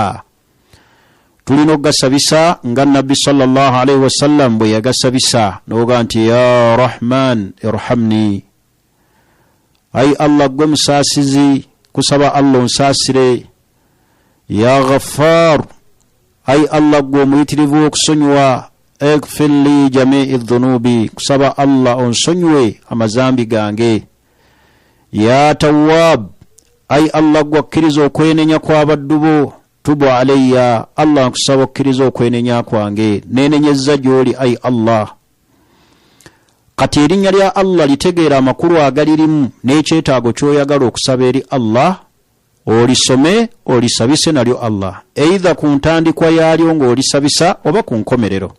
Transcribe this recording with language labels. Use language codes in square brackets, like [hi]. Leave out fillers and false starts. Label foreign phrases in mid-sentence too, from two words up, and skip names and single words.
[lg] Tulina okugasabisa nga Nabbi [ar] صلى الله عليه وسلم [lg] bwe yagasabisa, n'oga nti [ar] يا رحمن ارحمني, [lg] ay Allah gwe musaasizi, kusaba Allah onsaasire. [ar] يا غفار, [lg] ay Allah gwe omuyitirivu okusonyiwa, [ar] اغفر لي جميع الذنوب, [lg] kusaba Allah onsonyiwe amazambi gange. [ar] يا تواب, [lg] ay Allah gwakkiriza okwenenya kw'abaddu bo, [ar] تب علي, [lg] Allah nkusaba okkiriza okwenenya kwange, neenenyezza gy'oli ay Allah. Kati erinnya lya Allah litegeera amakulu agalirimu n'ekyetaago ky'oyagala okusaba eri Allah, olisome olisabise nalyo Allah, eitha ku ntandikwa yaalyo ng'olisabisa oba ku nkomerero.